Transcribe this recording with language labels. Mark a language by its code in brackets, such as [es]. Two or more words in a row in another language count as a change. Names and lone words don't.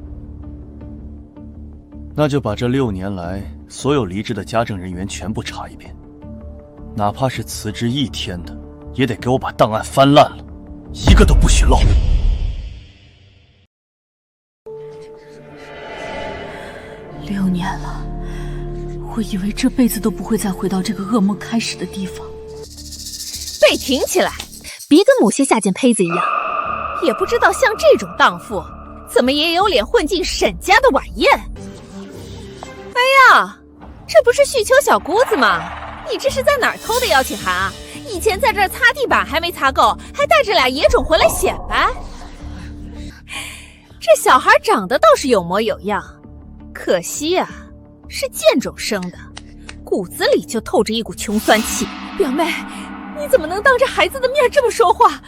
[zh] 那就把這6年來所有離職的家政人員全部查一遍，哪怕是辭職1天的，也得給我把檔案翻爛了，一個都不許漏。 6年了，我以為這輩子都不會再回到這個噩夢開始的地方。背挺起來，別跟某些下賤胚子一樣，也不知道像這種蕩婦，怎麼也有臉混進沈家的晚宴。哎呀，這不是旭秋小姑子嗎？你這是在哪兒偷的邀請函啊？以前在這兒擦地板還沒擦夠，還帶着倆野種回來顯擺。這小孩長得倒是有模有樣，可惜啊，是賤種生的，骨子裡就透着一股窮酸氣。表妹，你怎麼能當着孩子的面這麼說話？